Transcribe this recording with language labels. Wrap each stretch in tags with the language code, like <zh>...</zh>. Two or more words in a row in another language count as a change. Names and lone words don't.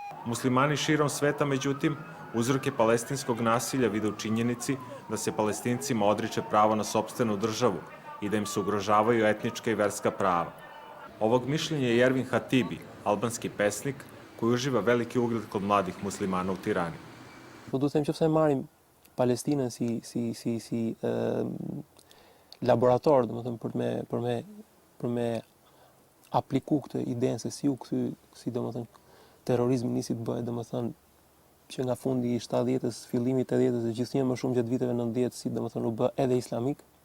<sr>Muslimani širom sveta, međutim, Uzroke palestinskog nasilja vide u činjenici da se Palestincima odriče pravo na sopstvenu državu i da im se ugrožavaju etnička i verska prava. Ovog mišljenja je Jervin Hatibi, albanski pesnik koji uživa veliki ugled kod mladih muslimana u Tirani.</sr> <sq>Po du të them që pse marrim Palestinën si laborator, domethënë për me apliku këtë idenë se si u kthy, si domethënë terrorizmi nisi të bëhet domethënë që nga fundi i 70-s, fillimi i 80-s dhe gjithnjë më shumë gjatë viteve 90, si domethënë u bë edhe islamik.</sq>